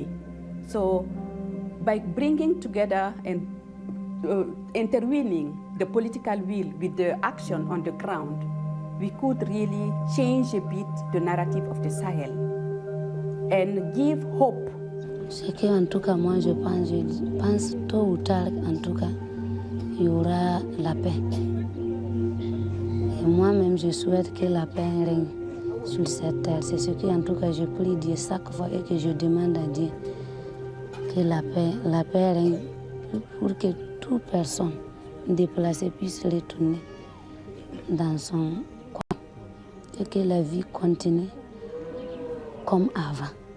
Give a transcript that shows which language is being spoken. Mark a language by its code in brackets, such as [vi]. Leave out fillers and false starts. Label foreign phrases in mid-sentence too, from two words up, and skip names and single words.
[en] So by bringing together and intervening the political will with the action on the ground, we could really change a bit the narrative of the Sahel and give hope [fr] C'est qu'en tout cas, moi, je pense tôt ou tard, en tout cas, il y aura la paix. Et moi-même, je souhaite que la paix règne sur cette terre. C'est ce que, en tout cas, je prie Dieu chaque fois et que je demande à Dieu que la paix règne pour que toute personne déplacée puisse retourner dans son coin et que la vie continue comme avant.